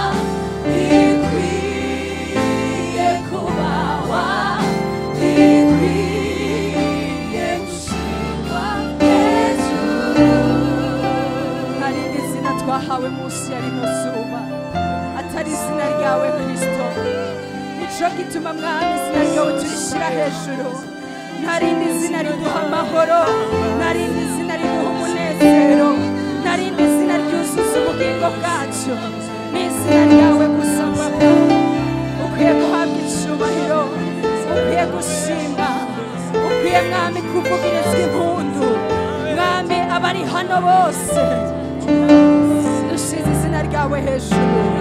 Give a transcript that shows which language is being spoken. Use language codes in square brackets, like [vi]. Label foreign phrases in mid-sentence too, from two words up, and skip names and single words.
[rn] ikwiye kubahwa ikwiye gushirwa hejuru hari izina twahawe munsi ya rino zuba atari izina ryawe Kristo nico gituma mwami izina ryawe turishyira hejuru ntarindi zina riduha amahoro ntarindi zina riduha umunezero ntarindi zina ryuzuza ubugingo bwacu ni izina ryawe gusa Papa ukwiye guhabwa icubahiro ukwiye gushima ukwiye mwami kuvugirizwa impundu mwami abari hano bose dushize izina ryawe hejuru